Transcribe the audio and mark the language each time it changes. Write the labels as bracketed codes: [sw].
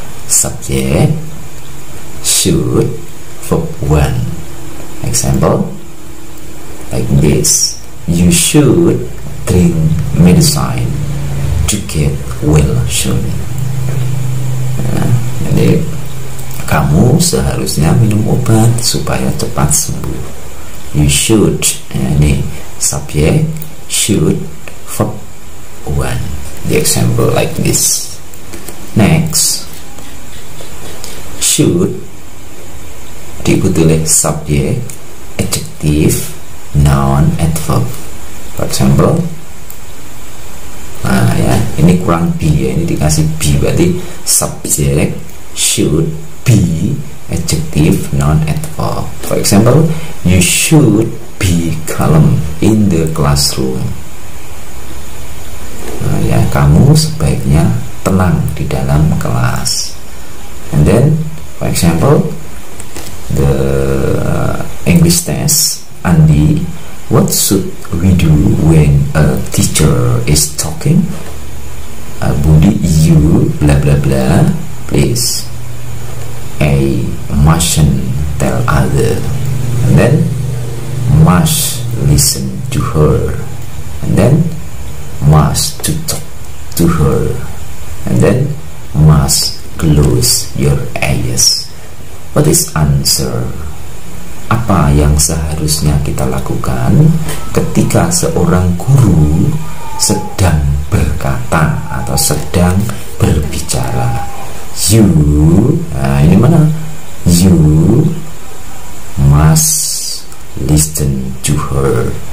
[en] Subject, should, verb one. Example like this: you should drink medicine to get well soon. [id] Nah, jadi kamu seharusnya minum obat supaya cepat sembuh. [en] You should, ini subject, should, verb one. The example like this. Next, should [id] diikuti oleh [en] subject, adjective, noun, adverb. For example, [id] nah ya, ini kurang be ya, ini dikasih be, berarti subject should be, adjective, noun, adverb. [en] For example, you should be calm in the classroom. [id] Nah ya, kamu sebaiknya tenang di dalam kelas. [en] And then, for example, the English test, Andi, what should we do when a teacher is talking? Budi, you blah blah blah, please. A mustn't tell other, and then must listen to her, and then must to talk to her, and then must close your eyes. What is answer? [id] Apa yang seharusnya kita lakukan ketika seorang guru sedang berkata atau sedang berbicara? [en] You, [id] nah ini mana? [en] You must listen to her.